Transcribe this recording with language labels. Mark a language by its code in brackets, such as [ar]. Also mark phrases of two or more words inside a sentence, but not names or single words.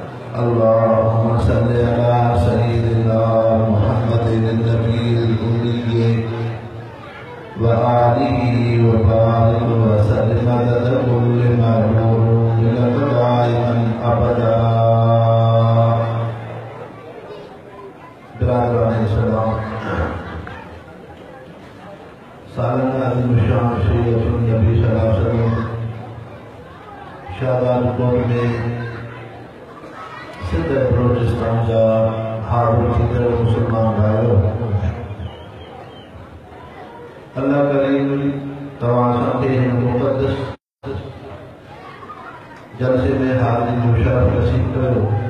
[ar] اللهم صل على سيدنا محمد النبي الأمي وآله وبارك وسلم عدد كل معمور لك دائما أبدا. [sd] बिरादरान इस्लाम, सालाना अज़ीमुश्शान शरीयतुन नबी [ar] صلى الله عليه وسلم [sd] शाबान कोट में सिंध बलोचिस्तान जा हाज़िर थींदड़ मुसलमान भाइयों, अल्लाह करीम तव्हां सां हिन मुक़द्दस जलसे में हाज़िरी जो शरफ़ नसीब कयो।